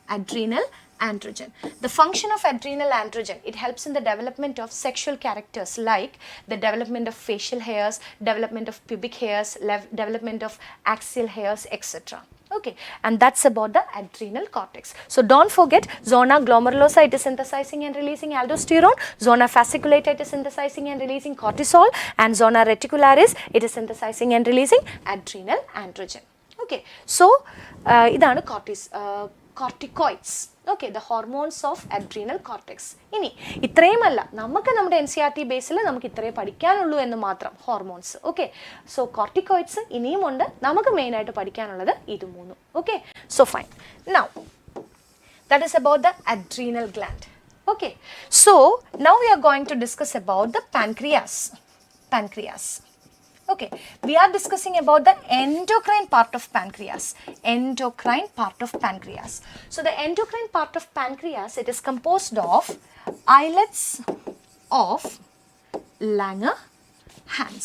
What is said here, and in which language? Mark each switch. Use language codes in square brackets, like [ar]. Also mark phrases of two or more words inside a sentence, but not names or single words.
[en] The function of adrenal androgen, it helps in the development of sexual characters like the development of facial hairs, development of pubic hairs, development of axial hairs, etc. Okay, and that's about the adrenal cortex. So don't forget, zona glomerulosa, it is synthesizing and releasing aldosterone, zona fasciculata, it is synthesizing and releasing cortisol, and zona reticularis, it is synthesizing and releasing adrenal androgen. Okay, so idana corticoids. Okay, the hormones of adrenal cortex. [ml] ഇനി ഇത്രയുമല്ല, നമുക്ക് നമ്മുടെ NCERT ബേസിൽ നമുക്ക് ഇത്രയേ പഠിക്കാനുള്ളൂ എന്ന് മാത്രം ഹോർമോൺസ്. [en] okay, so corticoids [ml] ഇനിയുമുണ്ട്, നമുക്ക് മെയിനായിട്ട് പഠിക്കാനുള്ളത് ഇത് മൂന്നും. [en] okay, so fine. now that is about the adrenal gland. Okay, so now we are going to discuss about the pancreas. Okay, we are discussing about the endocrine part of pancreas. So the endocrine part of pancreas, it is composed of islets of Langerhans.